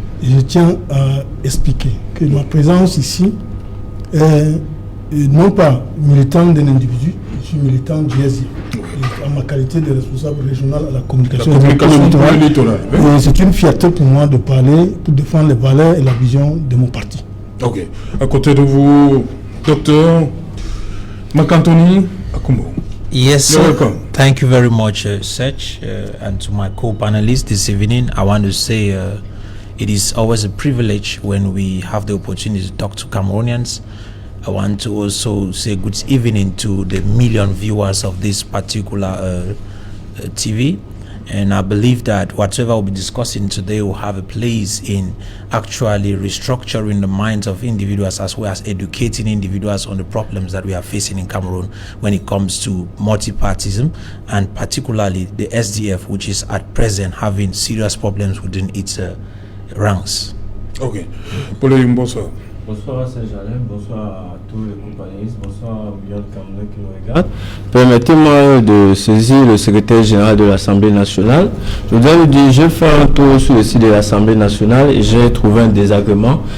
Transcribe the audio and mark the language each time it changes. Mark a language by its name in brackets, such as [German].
[French] Et je tiens à expliquer que ma présence ici est non pas militant d'un individu, je suis militant du SDF. En ma qualité de responsable régional à la communication électorale. C'est une fierté pour moi de parler, pour défendre les valeurs et la vision de mon parti. Ok. À côté de vous, docteur Macantoni Akumbo. [English] Yes, sir. Thank you very much, Sech, and to my co-panelists this evening. I want to say it is always a privilege when we have the opportunity to talk to Cameroonians. I want to also say good evening to the million viewers of this particular TV. And I believe that whatever we'll be discussing today will have a place in actually restructuring the minds of individuals as well as educating individuals on the problems that we are facing in Cameroon when it comes to multipartism and particularly the SDF, which is at present having serious problems within its ranks. [French] Ok. Pauline, bonsoir. Bonsoir à Saint-Jalin, bonsoir à tous les compagnons, bonsoir aux millions de Camerounais qui nous regardent. Permettez-moi de saisir le secrétaire général de l'Assemblée nationale. Je voudrais vous dire, j'ai fait un tour sur le site de l'Assemblée nationale et j'ai trouvé un désagrément.